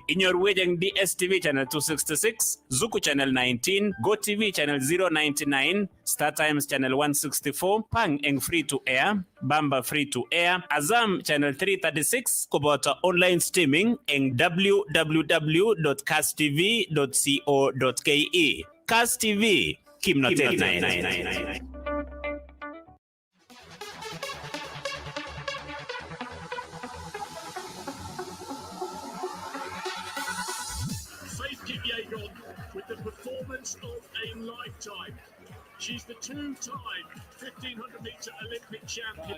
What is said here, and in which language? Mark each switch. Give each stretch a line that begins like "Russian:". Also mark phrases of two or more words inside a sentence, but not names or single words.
Kalenjin: Inyorwech eng DSTV channel 266, Zuku channel 19, GoTV channel 099, Star Times channel 164, Pang eng
English: free to air,
Kalenjin: Bamba
English: free to air,
Kalenjin: Azam channel 336 koboto
English: online streaming
Kalenjin: eng www.kasstv.co.ke. Kass TV kimnotet naet.
English: Faith Kipyegon with the performance of a lifetime. She's the two-time 1500-meter Olympic champion.